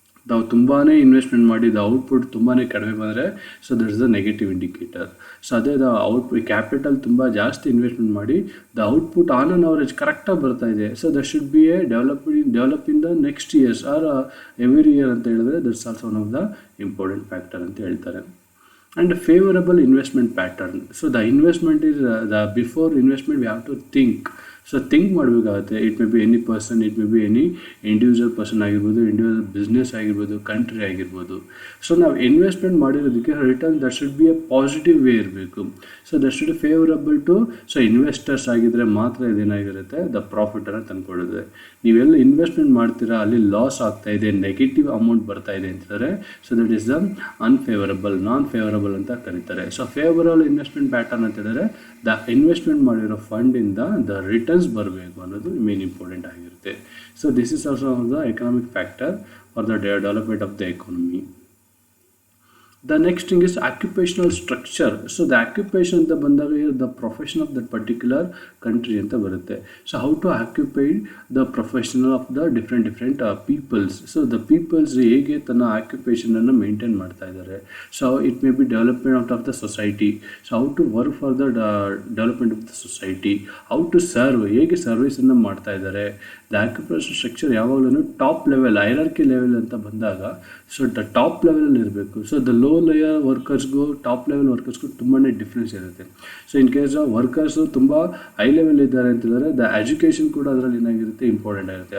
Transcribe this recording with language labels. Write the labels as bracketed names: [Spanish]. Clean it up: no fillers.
[Kannada] ನಾವು ತುಂಬಾ ಇನ್ವೆಸ್ಟ್ಮೆಂಟ್ ಮಾಡಿದ ಔಟ್ಪುಟ್ ತುಂಬಾ ಕಡಿಮೆ ಬಂದರೆ [English] So that is the negative indicator. [Kannada] So ಅದೇ ಕ್ಯಾಪಿಟಲ್ ತುಂಬ ಜಾಸ್ತಿ ಇನ್ವೆಸ್ಟ್ಮೆಂಟ್ ಮಾಡಿ the output on an average ಕರೆಕ್ಟಾಗಿ ಬರ್ತಾ ಇದೆ, [English] so that should be a develop in the next years or every year [Kannada] ಅಂತ ಹೇಳಿದ್ರೆ [English] that's also one of the important factor [Kannada] ಅಂತ ಹೇಳ್ತಾರೆ. [English] And favorable investment pattern. So the investment is the before investment we have to think. [Kannada] So think ಮಾಡಬೇಕಾಗುತ್ತೆ. [English] it may be any [Kannada] person, it may be any individual person ಆಗಿರ್ಬೋದು, individual business ಆಗಿರ್ಬೋದು, country ಆಗಿರ್ಬೋದು. So ನಾವು investment ಮಾಡಿರೋದಕ್ಕೆ return [English] that should be a positive way [Kannada] ಇರಬೇಕು. So that should favourable to so investors ಆಗಿದ್ದರೆ ಮಾತ್ರ ಇದೇನಾಗಿರುತ್ತೆ the ಪ್ರಾಫಿಟನ್ನು ತಂದುಕೊಳ್ಳುತ್ತೆ. ನೀವೆಲ್ಲ investment ಮಾಡ್ತೀರಾ ಅಲ್ಲಿ ಲಾಸ್ ಆಗ್ತಾ ಇದೆ, ನೆಗೆಟಿವ್ ಅಮೌಂಟ್ ಬರ್ತಾ ಇದೆ ಅಂತಂದರೆ [English] so that is the unfavourable, [Kannada] non favourable ಅಂತ ಕರೀತಾರೆ. ಸೊ ಫೇವರಬಲ್ ಇನ್ವೆಸ್ಟ್ಮೆಂಟ್ ಪ್ಯಾಟರ್ನ್ ಅಂತ ಹೇಳಿದ್ರೆ ದ ಇನ್ವೆಸ್ಟ್ಮೆಂಟ್ ಮಾಡಿರೋ ಫಂಡಿಂದ ದ ರಿಟರ್ನ್ಸ್ ಬರಬೇಕು ಅನ್ನೋದು ಮೇನ್ ಇಂಪಾರ್ಟೆಂಟ್ ಆಗಿರುತ್ತೆ. [English] So this is also the economic factor for the development of the economy. The next thing is occupational structure. So the occupation [Kannada] ಅಂತ ಬಂದಾಗ [English] the profession of that particular country [Kannada] ಅಂತ ಬರುತ್ತೆ. [English] So how to occupy the professional of the different peoples. So the peoples [Kannada] ಹೇಗೆ ತನ್ನ occupation ಅನ್ನು maintain ಮಾಡ್ತಾ ಇದ್ದಾರೆ. [English] So it may be development of the society. So how to work for the development of the society. How to serve, [Kannada] ಹೇಗೆ ಸರ್ವಿಸನ್ನು ಮಾಡ್ತಾ ಇದ್ದಾರೆ. The occupation structure ಯಾವಾಗಲೂ top level, hierarchy level ಅಂತ ಬಂದಾಗ ಸೊ ದ ಟಾಪ್ ಲೆವೆಲಲ್ಲಿ ಇರಬೇಕು. So the low layer ವರ್ಕರ್ಸ್ಗೂ top level ವರ್ಕರ್ಸ್ಗೂ ತುಂಬಾ difference ಇರುತ್ತೆ. ಸೊ ಇನ್ ಕೇಸ್ ವರ್ಕರ್ಸು ತುಂಬ ಹೈ ಲೆವೆಲ್ ಇದ್ದಾರೆ ಅಂತಂದರೆ ದ ಎಜುಕೇಷನ್ ಕೂಡ ಅದರಲ್ಲಿ ಏನಾಗಿರುತ್ತೆ ಇಂಪಾರ್ಟೆಂಟ್ ಆಗಿರುತ್ತೆ.